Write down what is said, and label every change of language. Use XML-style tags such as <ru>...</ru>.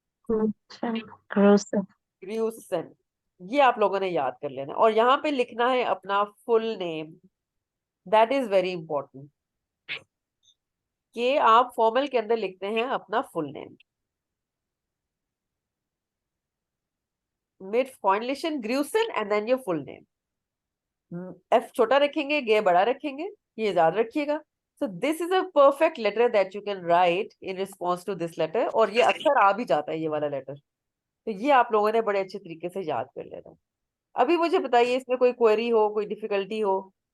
<de>Grüße. Grüßen।</de> <hi>ये आप लोगों ने याद कर लेना, और यहाँ पे लिखना है अपना full name.</hi> <en>that is very important</en> <hi>कि आप फॉर्मल के अंदर लिखते हैं अपना full name.</hi> <de>mit freundlichen Grüßen</de> <en>and then your full name।</en> <hi>F छोटा रखेंगे, गे बड़ा रखेंगे, ये याद रखिएगा।</hi> <en>so this is a perfect letter that you can write in response to this letter,</en> <hi>और ये अक्सर आ भी जाता है ये वाला लेटर। तो ये आप लोगों ने बड़े अच्छे तरीके से याद कर लेना। अभी मुझे बताइए इसमें कोई क्वेरी हो, कोई डिफिकल्टी हो?</hi>